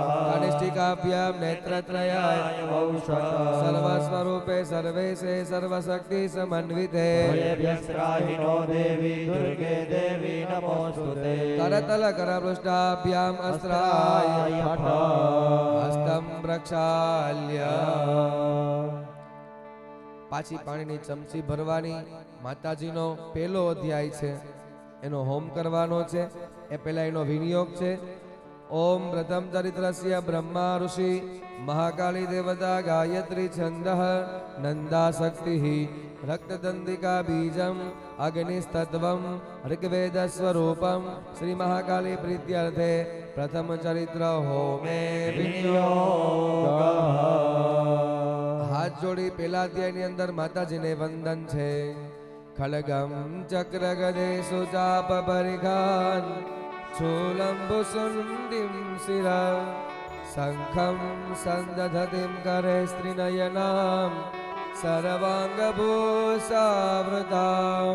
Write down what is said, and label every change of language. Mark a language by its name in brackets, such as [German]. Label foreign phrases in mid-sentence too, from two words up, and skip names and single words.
[Sanskrit] कनिष्ठिकाभ्यां नेत्रत्रयाय सर्वस्वरूपे सर्वेशे सर्वशक्ति समन्विते भयभ्यस्त्राहिनो देवी दुर्गे देवी नमोऽस्तुते करतल करपृष्ठाभ्याम् अस्त्राय हस्तं प्रक्षाल्य [Gujarati] પાછી પાણીની ચમચી ભરવાની માતાજીનો પહેલો અધ્યાય છે એનો હોમ કરવાનો છે એ પહેલા એનો વિનિયોગ છે [Sanskrit] ओम प्रथम चरित्रस्य ब्रह्मा ऋषि महाकाली देवता गायत्री छन्दः नन्दा शक्तिः रक्तदन्तिका बीजम् अग्निस्तत्त्वम् ऋग्वेद स्वरूपम् श्री महाकाली प्रीत्यर्थे प्रथम चरित्र होमे विनियोग [Gujarati] હાથ જોડી પહેલા અધ્યાય અંદર માતાજી ને વંદન છે [Sanskrit] खड़गम चक्र गदे सुचाप परिघान शूलम भुसुंडिम शिरा शंखम संदधतिम करे स्त्रीनयनाम सर्वांग भूषावृताम